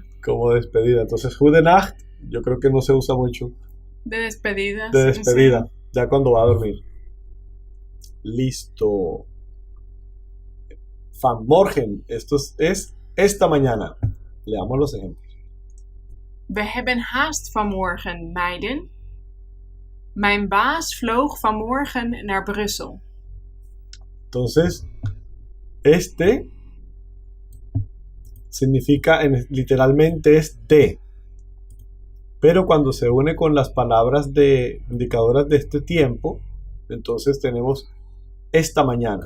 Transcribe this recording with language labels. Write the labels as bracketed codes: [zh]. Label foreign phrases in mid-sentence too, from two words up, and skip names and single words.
[es] como despedida. Entonces Goedenacht yo creo que no se usa mucho De despedida. de sí, despedida, sí. ya cuando va a dormir. Listo. Vanmorgen, esto es esta mañana. Leamos los ejemplos. [nl] We hebben haast vanmorgen, meiden. Mijn baas vloog vanmorgen naar Brussel. [es] Entonces, este significa, literalmente es de. Pero cuando se une con las palabras indicadoras de este tiempo, entonces tenemos esta mañana.